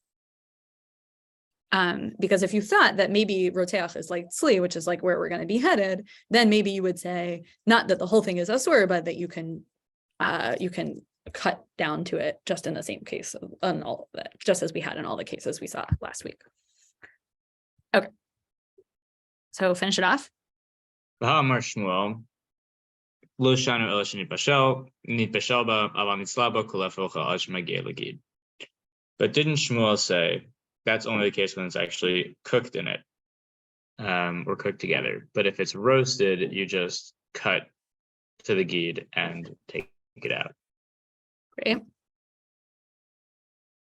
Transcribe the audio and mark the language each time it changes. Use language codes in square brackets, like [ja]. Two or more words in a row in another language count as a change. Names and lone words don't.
[en] Because if you thought that maybe roteach is like tzli, which is like where we're going to be headed, then maybe you would say not that the whole thing is asur, but that you can cut down to it just in the same case on all of that, just as we had in all the cases we saw last week. Okay, so finish it off. [he] והאמר שמואל לא שנו אלא שנתבשל בה אבל נצלה בה קולף אותה עד שמגיע לגיד. [en] But didn't Shmuel say that's only the case when it's actually cooked in it, or cooked together? But if it's roasted, you just cut to the gid and take it out. Great. Right.